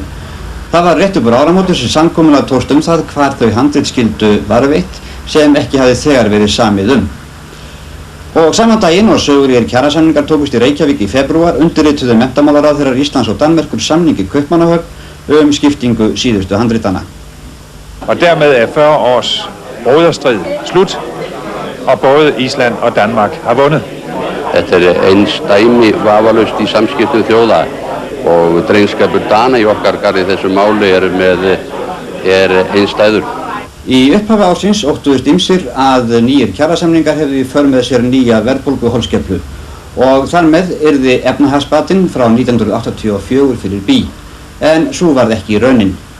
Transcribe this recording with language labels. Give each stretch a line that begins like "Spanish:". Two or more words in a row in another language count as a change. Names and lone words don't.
Icelandic: Það var rétt upp úr áramóti sem samkomulag tókst það hvar þau handrit skyldu varðveitt sem ekki hafði þegar verið samið Og saman daginn og sögulegir kjarasamningar tókust í Reykjavík í febrúar undirrituðu menntamálaráðherrar Íslands og Danmerkur samning í Kaupmannahöfn skiptingu síðustu handritana.
Danish: Og dermed er 40 års broderstrid slut, og både Ísland og Danmark har vunnet.
Icelandic: Þetta er einsdæmi vafalaust í samskiptum þjóða og drengskapur Dana í okkar garði þessu máli er einstæður. Í upphafi ársins óttuðust ýmsir að nýjir kjarasamningar hefðu í för með sér nýja verðbólguholskeflu og þar með yrði efnahagsbatinn frá 1984 fyrir bí, en svo varð ekki raunin.